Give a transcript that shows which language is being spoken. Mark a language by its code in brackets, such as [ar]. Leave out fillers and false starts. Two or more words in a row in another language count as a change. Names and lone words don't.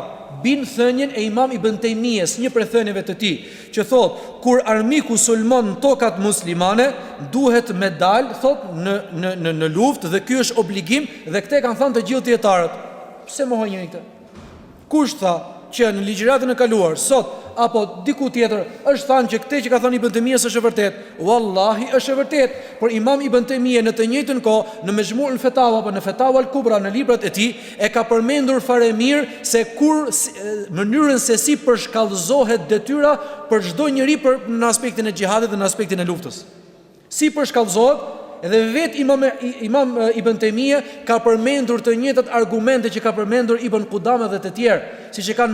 [sq] Bin thënjen e Imam Ibn Taymijes, një prej thënieve të tij, që thot, kur armiku sulmon në tokat muslimane, duhet me dal, thot, në luftë dhe ky është obligim dhe këtë kanë thënë të gjithë dietarët. Pse mohon njëri këtë? Kush tha që në ligjëratën e kaluar sot apo diku tjetër është thënë që këtë që ka thënë Ibn Taymijes është e vërtetë? Wallahi është e vërtetë, por Imam Ibn Taymije në të njëjtën kohë në Mejmu'ul Fatawa apo në Fatawa al-Kubra në librat e tij e ka përmendur fare mirë se mënyrën se si përshkallëzohet detyra për çdo njeri në aspektin e xhihadit dhe në aspektin e luftës. Si përshkallëzohet? Edhe vetë Imam Ibn Taymije ka përmendur të njëjtat argumente që ka përmendur Ibn Qudama dhe të tjerë, siç e kanë